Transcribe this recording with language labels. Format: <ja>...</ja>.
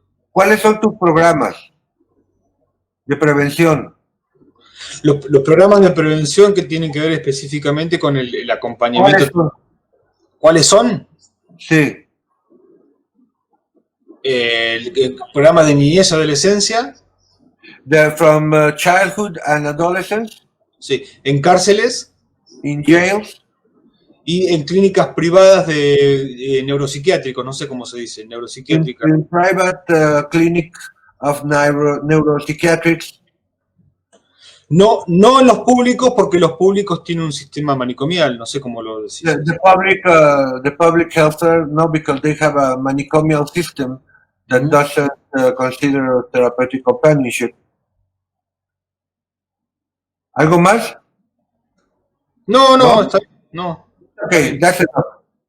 <es>¿cuáles son tus programas de prevención? los programas de prevención que tienen que ver específicamente con el acompañamiento. ¿Cuáles son? Sí. El programa de niñez y adolescencia.</es> <en>From childhood and adolescence.</en> <es>Sí, en cárceles.</es> <en>In jails.</en> <es>Y en clínicas privadas de neuropsiquiátricos, no sé cómo se dice, neuropsiquiátricas.</es> <en>In private clinic of neuropsychiatrics.</en> <es>No en los públicos, porque los públicos tienen un sistema manicomial, no sé cómo lo decís.</es> <en>The public health care, no, because they have a manicomial system that doesn't consider therapeutic companionship.</en> <es>¿Algo más? No, está bien, no.</es> <en>Okay, that's enough.</en>